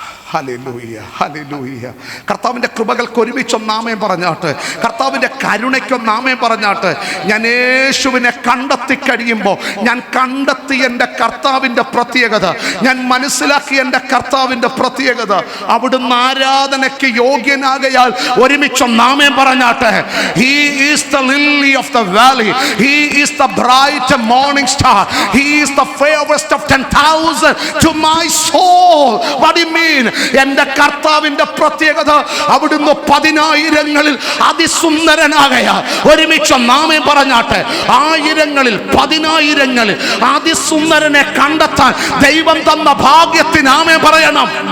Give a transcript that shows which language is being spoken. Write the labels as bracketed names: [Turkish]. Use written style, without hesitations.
[Malayalam] Hallelujah, hallelujah. കർത്താവിൻ്റെ കൃപകൾക്ക് ഒരുമിച്ചൊന്നാമേൻ പറഞ്ഞാട്ട്, കർത്താവിൻ്റെ കരുണയ്ക്കൊന്നാമേൻ പറഞ്ഞാട്ട്. ഞാൻ യേശുവിനെ കണ്ടെത്തി കഴിയുമ്പോൾ, ഞാൻ കണ്ടെത്തി എൻ്റെ കർത്താവിൻ്റെ പ്രത്യേകത, ഞാൻ മനസ്സിലാക്കി എൻ്റെ കർത്താവിൻ്റെ പ്രത്യേകത, അവിടുന്ന് ആരാധനയ്ക്ക് യോഗ്യനാകയാൽ ഒരുമിച്ചൊന്നാമേൻ പറഞ്ഞാട്ടെ. [English] He is the lily of the valley, he is the bright morning star, he is the fairest of 10,000 to my soul. What do you mean? [Malayalam] എൻ്റെ കർത്താവിൻ്റെ പ്രത്യേകത, അവിടുന്ന് 10,000-ങ്ങളിൽ അതിസുന്ദരനാകയാൽ ഒരുമിച്ചൊന്നാമേൻ പറഞ്ഞാട്ടെ. 1000-ങ്ങളിൽ 10,000-ങ്ങളിൽ അതിസുന്ദരനെ കണ്ടെത്താൻ ദൈവം തന്ന ഭാഗ്യത്തിന് ആമേൻ പറയണം.